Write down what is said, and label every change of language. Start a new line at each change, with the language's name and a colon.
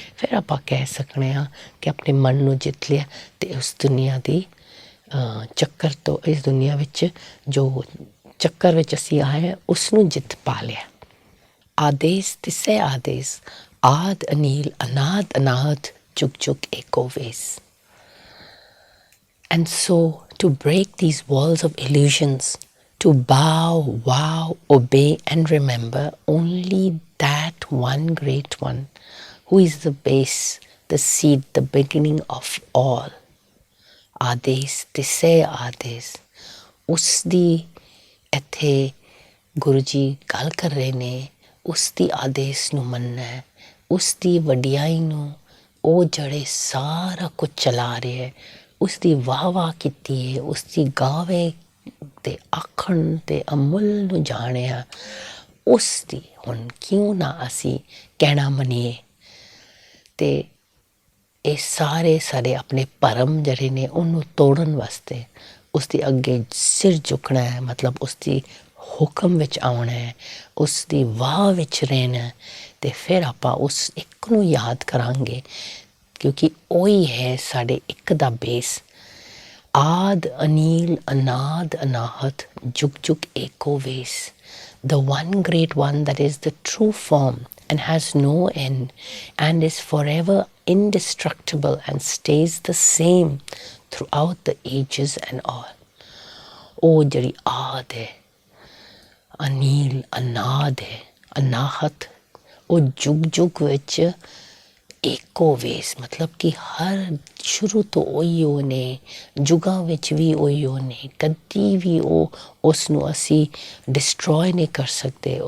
Punjabi: ਫਿਰ ਆਪਾਂ ਕਹਿ ਸਕਦੇ ਹਾਂ ਕਿ ਆਪਣੇ ਮਨ ਨੂੰ ਜਿੱਤ ਲਿਆ ਅਤੇ ਉਸ ਦੁਨੀਆ ਦੀ ਚੱਕਰ ਤੋਂ, ਇਸ ਦੁਨੀਆ ਵਿੱਚ ਜੋ ਚੱਕਰ ਵਿੱਚ ਅਸੀਂ ਆਏ ਉਸ ਨੂੰ ਜਿੱਤ ਪਾ ਲਿਆ। ਆਦੇਸ ਤਿਸੈ ਆਦੇਸ ਆਦ ਅਨੀਲ ਅਨਾਦ ਅਨਾਦ ਜੁਗ ਜੁਗ ਏਕੋ ਵੇਸ।
English: And so to break these walls of illusions, to bow, vow, obey and remember only that one great one who is the base, the seed, the beginning of all.
Punjabi: ਆਦੇਸ ਤਿਸੈ ਆਦੇਸ, ਉਸ ਦੀ ਇੱਥੇ ਗੁਰੂ ਜੀ ਗੱਲ ਕਰ ਰਹੇ ਨੇ, ਉਸ ਦੀ ਆਦੇਸ਼ ਨੂੰ ਮੰਨਣਾ ਹੈ, ਉਸ ਦੀ ਵਡਿਆਈ ਨੂੰ, ਉਹ ਜਿਹੜੇ ਸਾਰਾ ਕੁਝ ਚਲਾ ਰਿਹਾ ਹੈ, ਉਸ ਦੀ ਵਾਹ ਕੀਤੀ ਹੈ, ਉਸ ਦੀ ਗਾਵੇ ਤੇ ਆਖਣ ਤੇ ਅਮੁੱਲ ਨੂੰ ਜਾਣਿਆ, ਉਸ ਦੀ ਹੁਣ ਕਿਉਂ ਨਾ ਅਸੀਂ ਕਹਿਣਾ ਮੰਨੀਏ। ਤੇ ਇਹ ਸਾਰੇ ਸਾਡੇ ਆਪਣੇ ਭਰਮ ਜਿਹੜੇ ਨੇ ਉਹਨੂੰ ਤੋੜਨ ਵਾਸਤੇ ਉਸ ਦੇ ਅੱਗੇ ਸਿਰ ਝੁਕਣਾ ਹੈ, ਮਤਲਬ ਉਸ ਦੀ ਹੁਕਮ ਵਿੱਚ ਆਉਣਾ ਹੈ, ਉਸ ਦੀ ਵਾਹ ਵਿੱਚ ਰਹਿਣਾ, ਤੇ ਫਿਰ ਆਪਾਂ ਉਸ ਇੱਕ ਨੂੰ ਯਾਦ ਕਰਾਂਗੇ, ਕਿਉਂਕਿ ਉਹੀ ਹੈ ਸਾਡੇ ਇੱਕ ਦਾ ਬੇਸ। ਆਦ ਅਨੀਲ ਅਨਾਦ ਅਨਾਹਤ ਜੁਗ ਜੁਗ ਏਕੋ ਵੇਸ,
English: the one great one that is the true form and has no end and is forever indestructible and stays the same throughout the ages and all.
Punjabi: ਉਹ ਜਿਹੜੀ ਆਦ ਹੈ, ਅਨੀਲ ਅਨਾਦ ਹੈ, ਅਨਾਹਤ, ਉਹ ਜੁਗ ਜੁਗ ਵਿੱਚ ਏਕੋ ਵੇਸ, ਮਤਲਬ ਕਿ ਹਰ ਸ਼ੁਰੂ ਤੋਂ ਉਹੀ ਨੇ, ਜੁਗਾਂ ਵਿੱਚ ਵੀ ਉਹੀ ਨੇ, ਕਦੀ ਵੀ ਉਹ ਉਸ ਨੂੰ ਅਸੀਂ ਡਿਸਟਰੋਏ ਨਹੀਂ ਕਰ ਸਕਦੇ।